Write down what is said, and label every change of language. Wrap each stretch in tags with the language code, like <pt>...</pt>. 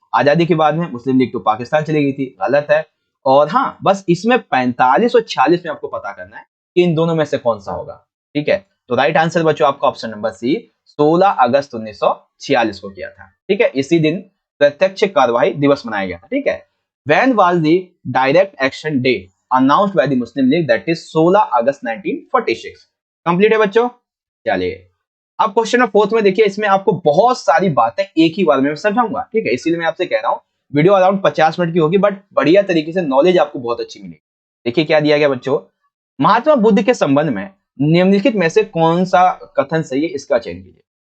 <hi>आजादी के बाद में मुस्लिम लीग तो पाकिस्तान चली गई थी, गलत है। और हाँ, बस इसमें 45 और 46 में आपको पता करना है कि इन दोनों में से कौन सा होगा, ठीक है। तो राइट आंसर बच्चों आपका ऑप्शन नंबर सी, 16 अगस्त 1946 को किया था, ठीक है। इसी दिन प्रत्यक्ष कार्यवाही दिवस मनाया गया था, ठीक है।</hi> <en>When was the direct action day announced by the Muslim League, that is 16 August 1946।</en> <hi>Complete है बच्चों। चलिए अब क्वेश्चन नंबर 4 में देखिए, इसमें आपको बहुत सारी बातें एक ही बार में समझाऊंगा, ठीक है। इसीलिए मैं आपसे कह रहा हूं वीडियो अराउंड 50 मिनट की होगी, बट बढ़िया तरीके से नॉलेज आपको बहुत अच्छी मिलेगी। देखिए क्या दिया गया बच्चों, महात्मा बुद्ध के संबंध में निम्नलिखित में से कौन सा कथन सही है, इसका चयन कीजिए।</hi>